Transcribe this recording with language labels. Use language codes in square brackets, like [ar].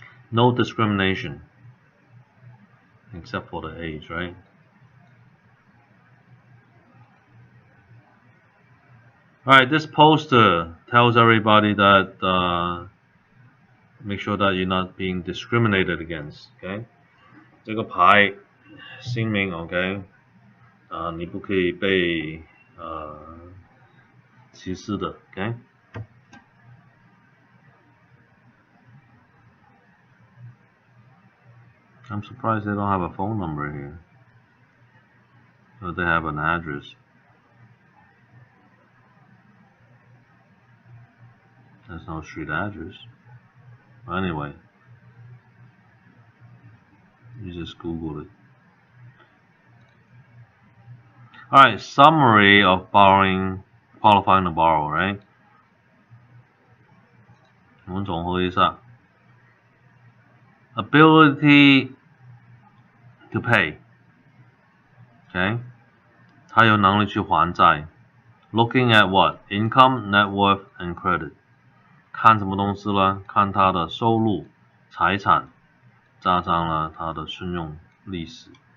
[en] No discrimination, except for the age, right? Alright, this poster tells everybody that make sure that you're not being discriminated against, okay? [zh] 这个牌声明 ，OK， 你不可以被歧视的 ，OK？ [en] I'm surprised they don't have a phone number here. But they have an address. There's no street address. Anyway, you just Google it. Alright, summary of qualifying to borrow, right? [zh] 我们总和一下 [en] ability to pay, okay? [zh] 他有能力去还债 [en] Looking at what? Income, net worth, and credit. [zh] 看什么东西呢？看他的收入、财产，加上了他的信用历史。